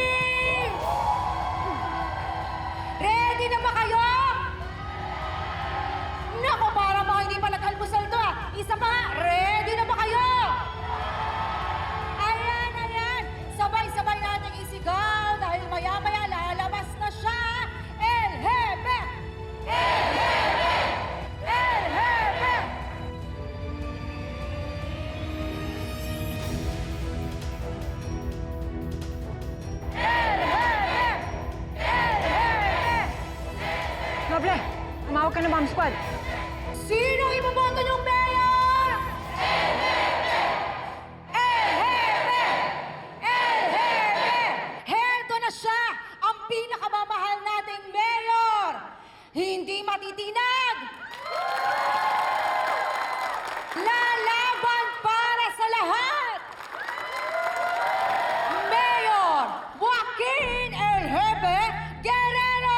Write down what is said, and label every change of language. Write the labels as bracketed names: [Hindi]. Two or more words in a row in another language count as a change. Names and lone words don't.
[Filipino] Ready na ba kayo? Naku, para mga hindi pa nag-almusal to ah. Isa pa, ready na ba kayo? Ayan. Sabay-sabay nating isigaw dahil maya-maya lalabas na siya. El Jefe! El Jefe! El Jefe! El Jefe! El Jefe! Noble, umawag ka ng bomb squad. Sino iboboto niyong mayor? El Jefe! El Jefe! El Jefe! Heto na siya, ang pinakamamahal nating mayor! Hindi matitinag! Lalaban para sa lahat! Mayor Joaquin El Jefe Guerrero!